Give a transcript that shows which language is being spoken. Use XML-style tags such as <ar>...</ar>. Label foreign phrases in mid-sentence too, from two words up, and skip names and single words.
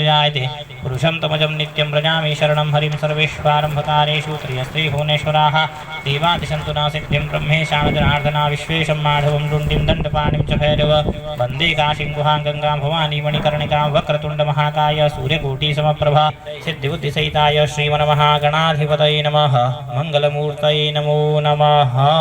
<sa>പുരുഷം തമജം നിത്യം പ്രജാമി ശരണം ഹരിം സർവേശ്വരം ഭകാരേഷു ത്രിയസ്ത്രീ ഭുവനേശ്വരാः देवादिशन्तु न सिद्धिं ब्रह्मेशानजनार्दना विश्वेशं माधवं रुण्डिं दण्डपाणिं च भैरव वन्दे काशीं गुहां गङ्गां भवानी मणिकर्णिकां वक्रतुण्डमहाकाय सूर्यकोटिसमप्रभा सिद्धिबुद्धिसहिताय श्रीमन्महागणाधिपतये नमः मङ्गलमूर्तये नमो नमः।</sa>